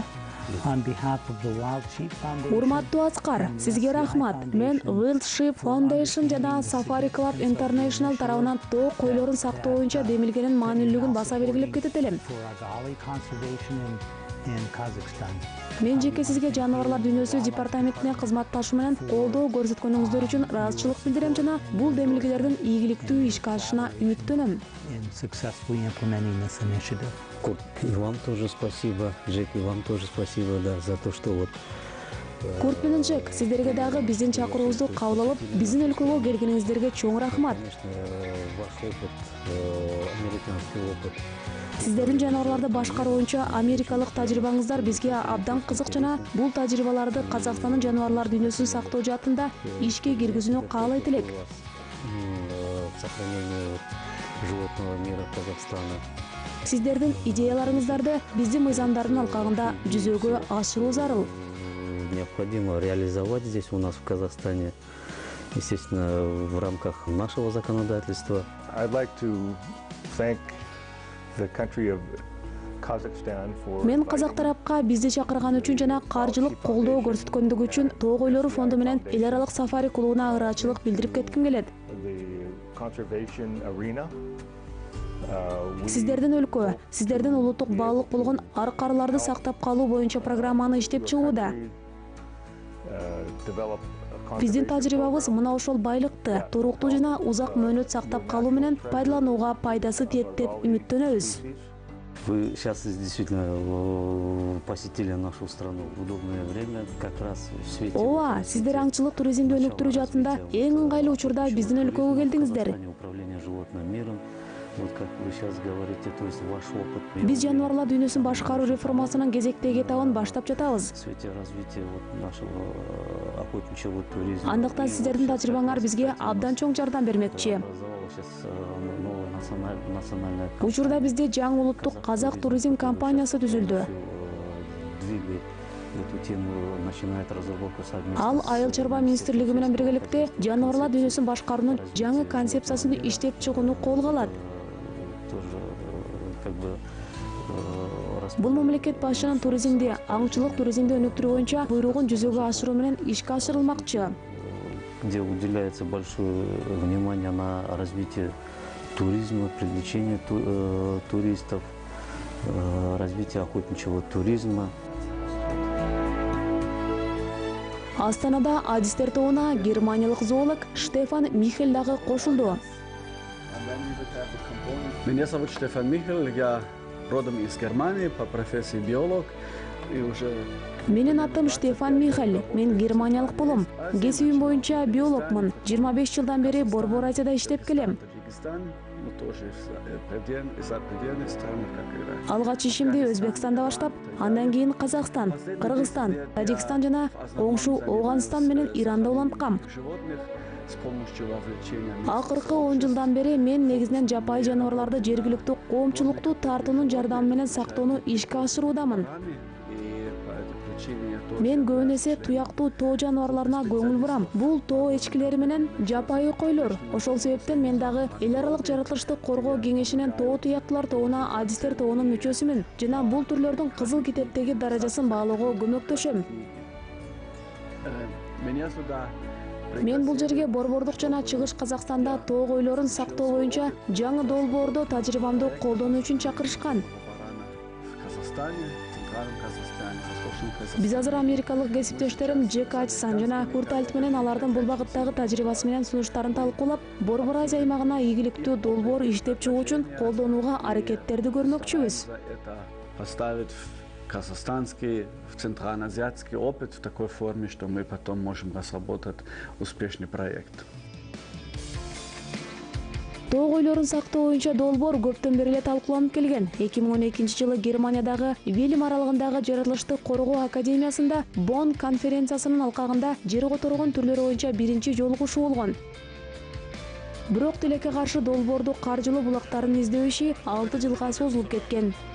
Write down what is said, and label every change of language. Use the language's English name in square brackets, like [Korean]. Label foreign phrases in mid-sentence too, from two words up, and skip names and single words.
[English] On behalf of the Wild Sheep Foundation. [Kyrgyz] Урматтуу Аскар, сизге рахмат. Мен Wild Sheep Foundation жана Safari Club International тарабынан тоо койлорун сактоо боюнча демилгенин маанилүүлүгүн баса белгилеп кетет элем. [English] For Agali conservation in Kazakhstan. [Kyrgyz] Мен жеке сизге жаныбарлар дүйнөсү департаментине кызматташуу менен колдоо көрсөткөнүңүздөр үчүн ыраазычылык билдирем жана бул демилгелердин ийгиликтүү ишке ашышына үмүттөнөм. [English] in successfully implementing this initiative. [Russian] Курт, и вам тоже спасибо, Джек, и вам тоже спасибо, да, за то, что вот [Kyrgyz] Курт менен Джек, сиздерге дагы биздин чакыруубузду кабыл алып, биздин өлкөгө келгениңиздерге чоң рахмат. [Russian] конечно, ваш опыт, американский опыт. [Kyrgyz] Сиздердин жаныбарларды башкаруу боюнча америкалык тажрыйбаңыздар бизге абдан кызык жана бул тажрыйбаларды Казакстандын жаныбарлар дүйнөсүн сактоо жаатында ишке киргизүүнү каалайт элек. [Russian] Сохранение животного мира Казахстана. [Kyrgyz] Сиздердин идеяларыңыздарды биздин мыйзамдардын алкагында жүзөгө ашыруу зарыл. [Russian] Необходимо реализовать здесь у нас в Казахстане, естественно, в рамках нашего законодательства. [English] I'd like to thank the country of Kazakhstan for [Kyrgyz] Мен казак тарапка бизди чакырган үчүн жана каржылык колдоо көрсөткөндүгү үчүн Тоо койлору фонду менен эл аралык сафари клубуна ыраазычылык билдирип кетким келет. [English] the conservation arena. [Kyrgyz] Сиздердин өлкө, сиздердин улуттук баалык болгон аркарларды сактап калуу боюнча программаны иштеп чыгууда. Биздин тажрыйбабыз мына ошол байлыкты туруктуу жана узак мөөнөт сактап калуу менен пайдаланууга пайдасы тиет деп үмүттөнөбүз. [Russian] Вы сейчас действительно посетили нашу страну в удобное время, как раз в свете. [Kyrgyz] Ооба, сиздер аңчылык туризмди өнүктүрүү жаатында эң ыңгайлуу учурда биздин өлкөгө келдиңиздер. [Russian] Управление животным миром. Вот как вы сейчас говорите, то есть ваш опыт. [Kyrgyz] Биз жаныбарлар дүйнөсүн башкаруу реформасынын кезектеги этабын баштап жатабыз. [Russian] В свете развития вот нашего охотничьего туризма. [Kyrgyz] Андыктан сиздердин тажрыйбаңар бизге абдан чоң жардам бермекчи. [Russian] Образовалась сейчас новая национальная [Kyrgyz] Учурда бизде жаңы улуттук казак туризм компаниясы түзүлдү. [Russian] двигает эту тему, начинает разработку совместно. [Kyrgyz] Ал Айыл чарба министрлиги менен биргеликте жаныбарлар дүйнөсүн башкаруунун жаңы концепциясын иштеп чыгууну колго алат. [Russian] Тоже как бы [Kyrgyz] Бул мамлекет башчынын туризмди, аңчылык туризмди өнүктүрүү боюнча буйругун жүзөгө ашыруу менен ишке ашырылмакчы. [Russian] где уделяется большое внимание на развитие туризма, привлечение туристов, развитие охотничьего туризма. [Kyrgyz] Астанада адистер тобуна германиялык зоолог Штефан Михель дагы кошулду. [Russian] Меня зовут Штефан Михель, я родом из Германии, по профессии биолог. И уже [Kyrgyz] Менин атым Штефан Михель, мен германиялык болом. Кесибим боюнча биологмун. 25 жылдан бери Борбор Азияда иштеп келем. [Russian] Таджикистан, но тоже из определенных стран, как Иран. [Kyrgyz] Алгач ишимди Өзбекстанда баштап, андан кийин Казакстан, Кыргызстан, Таджикистан жана оңшу Ооганстан менен Иранда уланткам. [Russian] Животных с помощью вовлечения. [Kyrgyz] Акыркы 10 жылдан бери мен негизинен жапайы жаныбарларды жергиликтүү коомчулукту тартуунун жардамы менен сактоону ишке ашыруудамын. [Russian] И по этой причине я тоже [Kyrgyz] Мен көбүн эсе туяктуу тоо жаныбарларына көңүл бурам. Бул тоо эчкилери менен жапайы койлор. Ошол себептен мен дагы эл аралык жаратылышты коргоо кеңешинин тоо туяктуулар тобуна адистер тобунун мүчөсүмүн жана бул түрлөрдүн кызыл китептеги даражасын баалоого көмөктөшөм. [Russian] меня сюда [Kyrgyz] Мен бул жерге Борбордук жана Чыгыш Казакстанда тоо койлорун сактоо боюнча жаңы долбоордо тажрыйбамды колдонуу үчүн чакырышкан. [Russian] в Казахстане, Центральном Казахстане, Восточном Казахстане. [Kyrgyz] Биз азыр америкалык кесиптештерим Джек Ачсан жана Курт Альт менен алардын бул багыттагы тажрыйбасы менен сунуштарын талкуулап, Борбор Азия аймагына ийгиликтүү долбоор иштеп чыгуу үчүн колдонууга аракеттерди көрмөкчүбүз. [Russian] Это поставить в казахстанский, в центральноазиатский опыт в такой форме, что мы потом можем разработать успешный проект. [Kyrgyz] Тоо койлорун сактоо боюнча долбоор көптөн бери эле талкууланып келген. 2012 жылы Германиядагы Вильм аралыгындагы жаратылышты коргоо академиясында Бонн конференциясынын алкагында жер которгон түрлөрү боюнча биринчи жолугушуу болгон. Бирок тилекке каршы долбоорду каржылоо булактарын издөө иши 6 жылга созулуп кеткен.